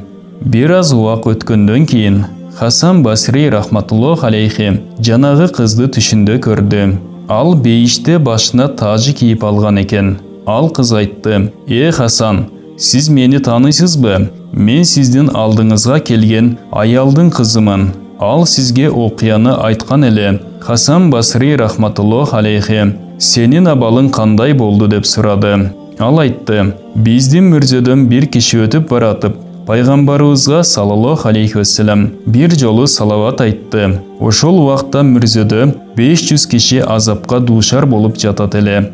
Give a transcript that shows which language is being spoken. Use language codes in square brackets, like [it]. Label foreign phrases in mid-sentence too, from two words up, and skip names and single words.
[ky] Бир аз убак өткөндөн кийин Хасан Басри [ar] رحمة الله عليه [ky] жанагы кызды түшүндө көрдү. Ал бейиште башына тажы кийип алган экен. Ал кыз айтты: Хасан, сиз мени таанысызбы? Мен сиздин алдыңызга келген аялдын кызымын. Ал сизге окуяны айткан эле. Хасан Басри [ar] رحمة الله عليه [ky] сенин абалың кандай болду деп сурады. Ал айтты: биздин мүрзөдөн бир киши өтүп баратып, пайгамбарыбызга [ar] صلى الله عليه وسلم [ky] бир жолу салават айтты. Ошол убакта мүрзөдө 500 киши азапка дуушар болуп жатат эле.